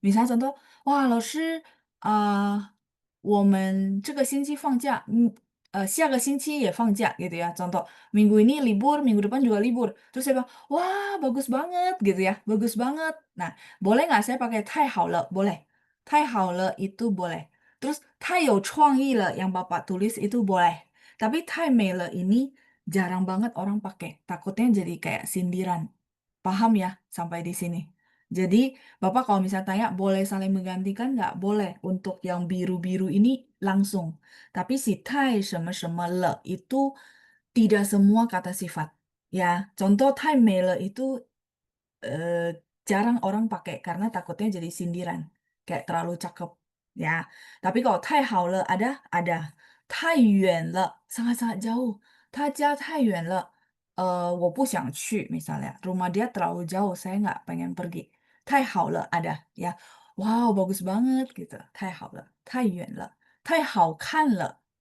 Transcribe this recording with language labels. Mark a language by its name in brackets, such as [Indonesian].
[Indonesian] Misalnya contoh, wah [Chinese] 老师我们这个星期放假, 下个星期也放假 [Indonesian] gitu ya. Contoh, minggu ini libur, minggu depan juga libur. Terus saya bilang, wah bagus banget gitu ya, bagus banget. Nah, boleh nggak saya pakai 太好了? Boleh. 太好了itu boleh. Terus 太有创意了 yang Bapak tulis itu boleh. Tapi 太美了 ini jarang banget orang pakai. Takutnya jadi kayak sindiran. Paham ya sampai di sini? Jadi, Bapak kalau misalnya tanya, boleh saling menggantikan nggak? Boleh. Untuk yang biru-biru ini langsung. Tapi si 太什么什么了 itu tidak semua kata sifat. Ya, contoh 太美了 itu eh, jarang orang pakai karena takutnya jadi sindiran. Kayak terlalu cakep. Ya, tapi kalau 太好了 ada. 太远了 sangat-sangat jauh. [Chinese] 他家太远了. 我不想去 [Indonesian] misalnya. Rumah dia terlalu jauh, saya nggak pengen pergi. 太好了 ada ya. Wow, bagus banget gitu. [Chinese] 太好了，太远了，太好看了.